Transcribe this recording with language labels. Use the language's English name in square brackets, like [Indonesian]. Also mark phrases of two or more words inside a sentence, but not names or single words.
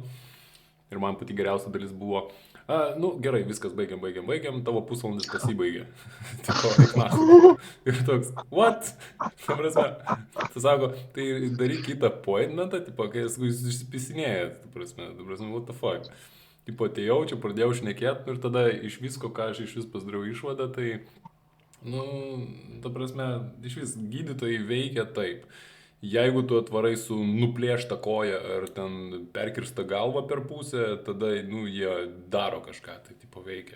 [Lithuanian] Ir man pati geriausia dalis buvo, nu, gerai, viskas baigiam, tavo pusvalandis pasibaigė. Tipo, eiknahu. Ir toks, what? Ta prasme, tu sako, tai daryk kitą appointmentą, tipo, kai jūs išsipisinėjat, ta prasme, [English] what the fuck. [Lithuanian] Tipo, atėjau, čia pradėjau šnekėti ir tada iš visko, ką aš iš vis pasidariau išvadą, tai, nu, ta prasme, iš vis gydytojai veikia taip. Jeigu tu atvarai su nuplėšta koja ar ten perkirsta galva per pusę, tada, nu, jie daro kažką, tai tipo veikia.